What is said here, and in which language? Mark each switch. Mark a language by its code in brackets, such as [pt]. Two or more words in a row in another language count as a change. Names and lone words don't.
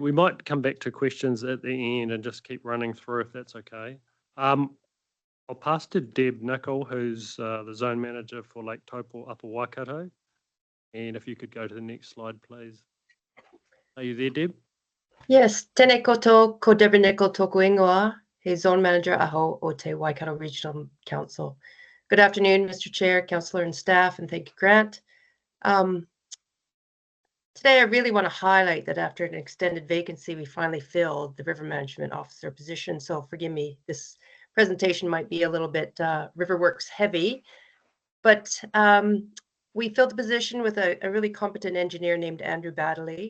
[en] We might come back to questions at the end and just keep running through if that's okay. I'll pass to Deb Nicol, who's the zone manager for Lake Taupo, Upper Waikato. And if you could go to the next slide, please. Are you there, Deb? Yes, [mi] tēnei koto, ko Deborah Nicol tōku ingoa, he [en] zone manager [mi] aho o te Waikato Regional Council. [en] Good afternoon, Mr. Chair, Councillor and staff, and thank you, Grant. Today, I really want to highlight that after an extended vacancy, we finally filled the River Management Officer position. So forgive me, this presentation might be a little bit RiverWorks heavy, but we filled the position with a really competent engineer named Andrew Baddeley.